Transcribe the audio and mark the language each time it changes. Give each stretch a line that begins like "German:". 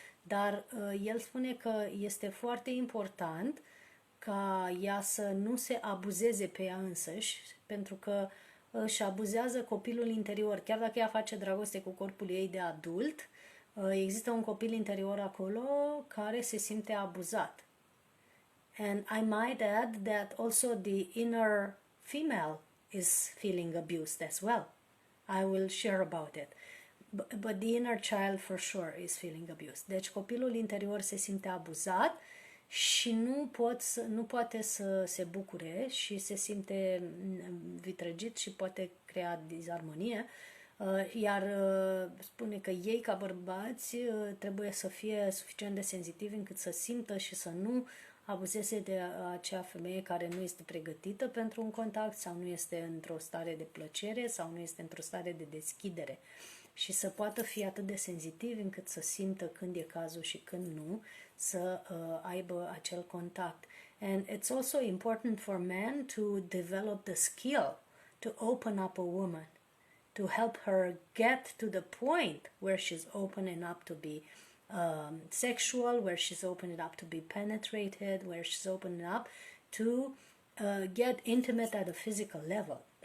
Romanian: Dar el spune că este foarte important ca ea să nu se abuzeze pe ea însăși, pentru că își abuzează copilul interior. Chiar dacă ea face dragoste cu corpul ei de adult, există un copil interior acolo care se simte abuzat.
English: And I might add that also the inner female is feeling abused as well. I will share about it. But the inner child for sure is feeling abused.
Romanian: Deci copilul interior se simte abuzat și nu poate să se bucure și se simte vitregit și poate crea disarmonie, iar spune că ei ca bărbați trebuie să fie suficient de sensitivi încât să simtă și să nu abuzeze de acea femeie care nu este pregătită pentru un contact sau nu este într-o stare de plăcere sau nu este într-o stare de deschidere și să poată fi atât de sensitivi încât să simtă când e cazul și când nu, să aibă acel contact.
English: And it's also important for men to develop the skill to open up a woman, to help her get to the point where she's opening up to be sexual, where she's opening up to be penetrated, where she's opening up to get intimate at a physical level.